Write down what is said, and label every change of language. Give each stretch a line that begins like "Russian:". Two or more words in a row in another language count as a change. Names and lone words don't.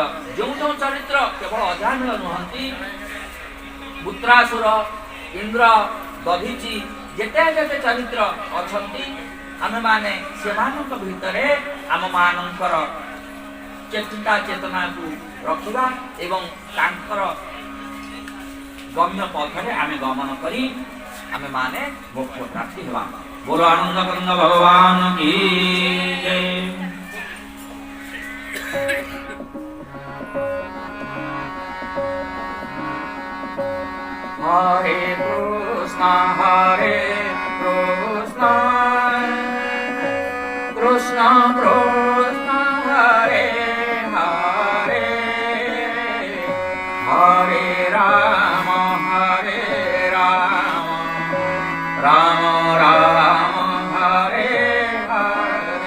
Odia: ଯେଉଁ ଯେଉଁ ଚରିତ୍ର କେବଳ ଅଜାମିଳ ନୁହନ୍ତି, ବୃତ୍ରାସୁର, ଇନ୍ଦ୍ର, ଦଧିଚି, ଯେତେ ଯେତେ ଚରିତ୍ର ଅଛନ୍ତି, ଆମେମାନେ ସେମାନଙ୍କ ଭିତରେ ଆମମାନଙ୍କର ଚିନ୍ତା ଚେତନାକୁ ରଖିବା ଏବଂ ତାଙ୍କର ଗମ୍ୟ ପଥରେ ଆମେ ଗମନ କରି ଆମେମାନେ ମୋକ୍ଷ ପ୍ରାପ୍ତି ହେବା।
Hindi: बोल आनंद कंद भगवान की जय।
Sanskrit: হরে কৃষ্ণ কৃষ্ণ কৃষ্ণ কৃষ্ণ হরে হরে হরে রাম রাম রাম হরে হরে।